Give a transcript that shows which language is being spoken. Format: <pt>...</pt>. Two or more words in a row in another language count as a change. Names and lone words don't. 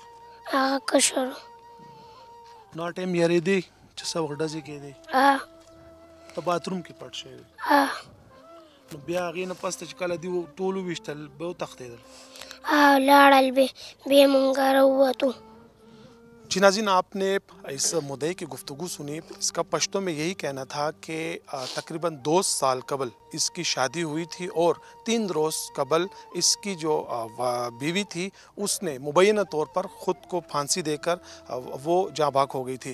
<ps>هغه کشر و. نو هر ټایم یارېدې چې څه وخت ډزې کېدې؟ ته باتروم کې پټ شوی؟ نو بیا هغې نه پس ته چې کله دوی ټول وویشتل بیا وتښتېدل؟ لاړل بیا مونږ راووتو.</ps> <ur>جی ناظرین، آپ نے اس مدعے کی گفتگو سنی. اس کا پشتوں میں یہی کہنا تھا کہ تقریباً 2 سال قبل اس کی شادی ہوئی تھی اور 3 روز قبل اس کی جو بیوی تھی اس نے مبینہ طور پر خود کو پھانسی دے کر وہ جاں بحق ہو گئی تھی.</ur>